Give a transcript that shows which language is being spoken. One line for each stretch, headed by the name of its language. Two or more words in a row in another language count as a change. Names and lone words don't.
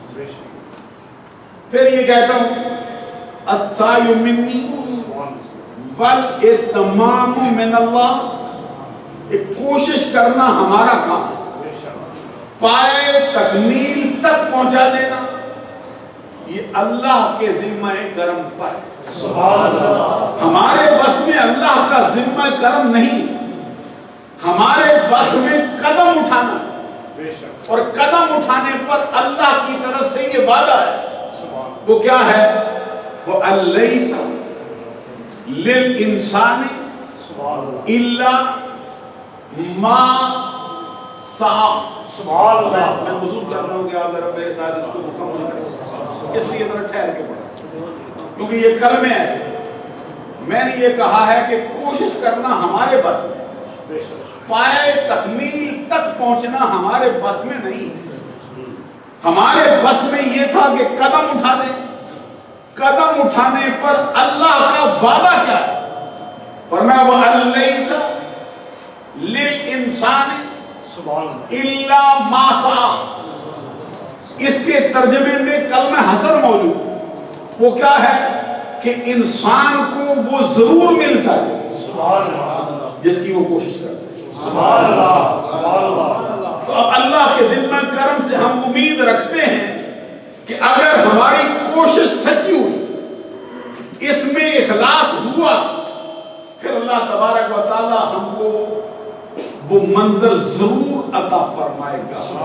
Urdu: پھر یہ کہتا ہوں
Arabic: السعی منی بل اتمام من اللہ،
Urdu: ایک کوشش کرنا ہمارا کام ہے، پائے تکمیل تک پہنچا دینا یہ اللہ کے ذمہ کرم پر ہے۔
Arabic: سبحان اللہ۔
Urdu: ہمارے بس میں اللہ کا ذمہ کرم نہیں، ہمارے بس میں قدم اٹھانا، اور قدم اٹھانے پر اللہ کی طرف سے یہ وعدہ ہے، وہ کیا ہے؟
Arabic: وہ الیس للانسان الا ما سعی۔ سبحان اللہ۔
Urdu: میں محسوس کرتا ہوں کہ آپ ذرا میرے ساتھ اس کو مکمل کریں، اس لیے ذرا ٹھہر کے پڑھیں، کیونکہ یہ کلمے ایسے ہیں۔ میں نے یہ کہا ہے کہ کوشش کرنا ہمارے بس میں، پائے تکمیل تک پہنچنا ہمارے بس میں نہیں ہے۔ ہمارے بس میں یہ تھا کہ قدم اٹھا دیں، قدم اٹھانے پر اللہ کا وعدہ کیا ہے؟
Arabic: فرمایا وَأَلَّيْسَ لِلْإِنسَانِ إِلَّا مَا سَعَى۔
Urdu: اس کے ترجمے میں کلمہ حسن موجود، وہ کیا ہے کہ انسان کو وہ ضرور ملتا ہے جس کی وہ کوشش کرتا ہے۔
Arabic: سبحان اللہ۔ سبحان اللہ۔
Urdu: تو اب اللہ کے ذمہ کرم سے ہم امید رکھتے ہیں کہ اگر ہماری کوشش سچی ہوئی، اس میں اخلاص ہوا، پھر
Arabic: اللہ تبارک و تعالی
Urdu: ہم کو وہ منظر ضرور عطا فرمائے گا۔